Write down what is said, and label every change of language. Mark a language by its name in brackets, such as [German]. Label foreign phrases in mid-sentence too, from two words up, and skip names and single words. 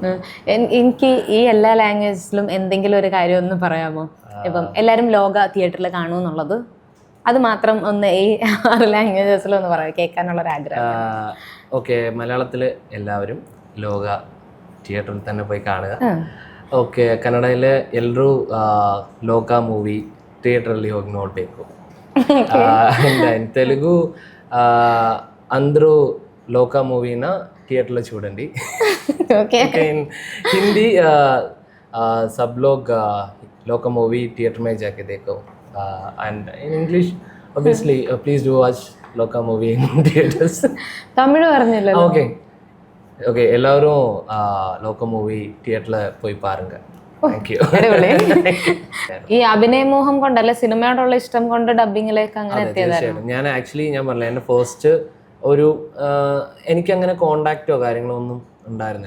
[Malayalam] എനിക്ക് ഈ എല്ലാ ലാംഗ്വേജിലും എന്തെങ്കിലും ഒരു കാര്യം ഒന്ന് പറയാമോ? ഇപ്പം എല്ലാവരും ലോക തിയേറ്ററിൽ കാണുമെന്നുള്ളത്, അത് മാത്രം ഒന്ന് ഈ 6 ലാംഗ്വേജസിലൊന്ന് പറയാം, കേൾക്കാനുള്ളൊരു ആഗ്രഹം. ഓക്കെ, മലയാളത്തിൽ എല്ലാവരും ലോക തിയേറ്ററിൽ തന്നെ പോയി കാണുക. [Kannada] ಓಕೆ, ಕನ್ನಡದಲ್ಲೇ ಎಲ್ಲರೂ ಲೋಕ [English] movie theatreಲ್ಲಿ [Kannada] ಹೋಗಿ ನೋಡಬೇಕು. [Telugu] తెలుగు అందరూ లోక [English] movieన theaterలో [Telugu] చూడండి. ఓకే. [Hindi] हिंदी सब लोग लोक [English] movie theater [Hindi] में जाके देखो. [English] And in English obviously please do watch loka movie in theaters. [Malayalam] തമിഴ് പറഞ്ഞില്ല. ഓക്കെ ഓക്കെ, എല്ലാവരും ലോക [English] movie theaterിൽ [Malayalam] പോയി പാരുങ്ക. [English] thank you. [Malayalam] ഈ അഭിനയമോഹം കൊണ്ടല്ല, സിനിമയോടുള്ള ഇഷ്ടം കൊണ്ട് ഡബിങ്ങിലേക്ക് അങ്ങനെ എത്തിയതായിരുന്നു. ഞാൻ ആക്ച്വലി ഞാൻ പറഞ്ഞില്ല, എൻ്റെ ഫസ്റ്റ് ഒരു എനിക്കങ്ങനെ കോണ്ടാക്റ്റോ കാര്യങ്ങളോ ഒന്നും ഉണ്ടായിരുന്നില്ല.